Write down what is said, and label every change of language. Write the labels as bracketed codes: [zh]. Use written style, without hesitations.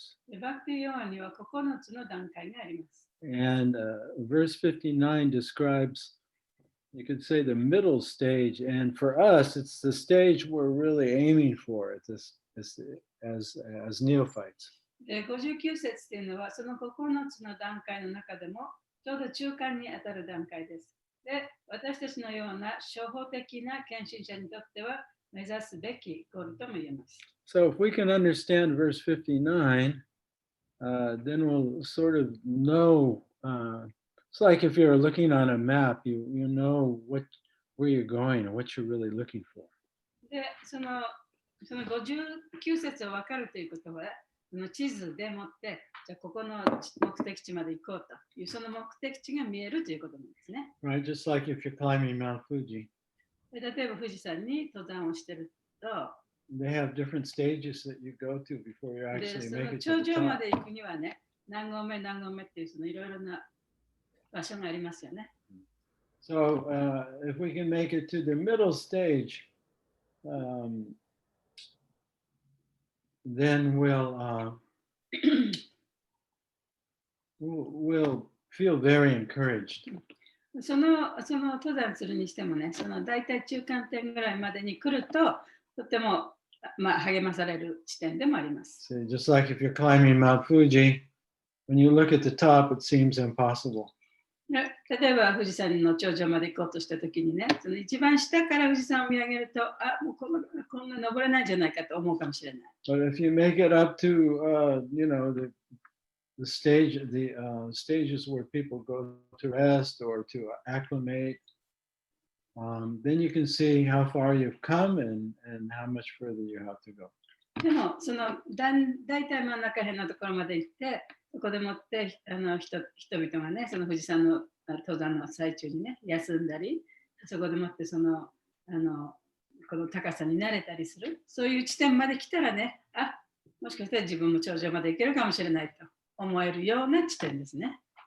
[ja] で、バクティヨガには9つの段階があります。 [en] And verse 59 describes, you could say, the middle stage. And for us, it's the stage we're really aiming for as neophytes. [ja] で、59節というのは、その9つの段階の中でも、ちょうど中間に当たる段階です。で、私たちのような初歩的な献身者にとっては、目指すべきゴールとも言えます。 [en] So if we can understand verse 59, then we'll sort of know, it's like if you're looking on a map, you know where you're going and what you're really looking for. [ja] で、その59節を分かるということは、その地図でもって、じゃあここの目的地まで行こうという、その目的地が見えるということなんですね。 [en] Right, just like if you're climbing Mount Fuji. [ja] で、例えば富士山に登山をしていると、 [en] They have different stages that you go to before you actually make it to the [ja] 頂上ま [en] top. [ja] で行くにはね、何合目っていうそのいろいろな場所がありますよね。 [en] So if we can make it to the middle stage, then we'll feel very encouraged. [ja] その登山するにしてもね、その大体中間点ぐらいまでに来ると、とても、励まされる地点でもあります。 [en] So just like if you're climbing Mount Fuji, when you look at the top, it seems impossible. [ja] 例えば富士山の頂上まで行こうとしたときにね、その一番下から富士山を見上げると、もうこんな登れないんじゃないかと思うかもしれない。 [en] But if you make it up to, the stages where people go to rest or to acclimate, then you can see how far you've come and how much further you have to go. [ja] でも、その大体真ん中辺のところまで行って、そこでもって人々がね、その富士山の登山の最中にね、休んだり、そこでもってここの高さに慣れたりする。そういう地点まで来たらね、もしかしたら自分も頂上まで行けるかもしれないと思えるような地点ですね。